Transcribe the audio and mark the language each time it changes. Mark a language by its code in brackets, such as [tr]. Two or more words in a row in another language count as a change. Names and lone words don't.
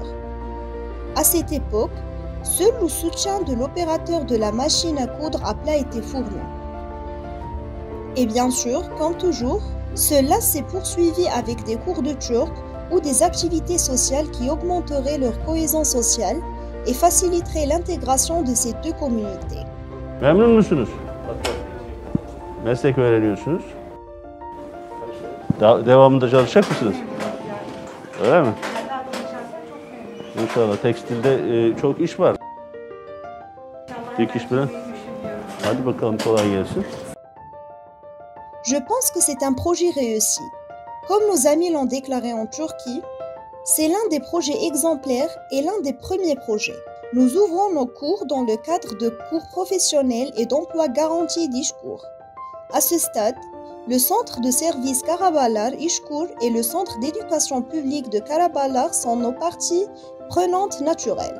[fr] À cette époque, seul le soutien de l'opérateur de la machine à coudre à plat était fourni. Et bien sûr, comme toujours, cela s'est poursuivi avec des cours de turc ou des activités sociales qui augmenteraient leur cohésion sociale et faciliteraient l'intégration de ces deux communautés. [tr] Memnun musunuz? Meslek öğreniyorsunuz. Devamında çalışacak mısınız? Öyle mi? İnşallah. Tekstilde çok iş var. Dikiş falan. Hadi bakalım, kolay gelsin. [fr] Je pense que c'est un projet réussi. Comme nos amis l'ont déclaré en Turquie, c'est l'un des projets exemplaires et l'un des premiers projets. Nous ouvrons nos cours dans le cadre de cours professionnels et d'emploi garanti d'Ishkour. À ce stade, le centre de service Karabalar Ishkour et le centre d'éducation publique de Karabalar sont nos parties prenantes naturelles.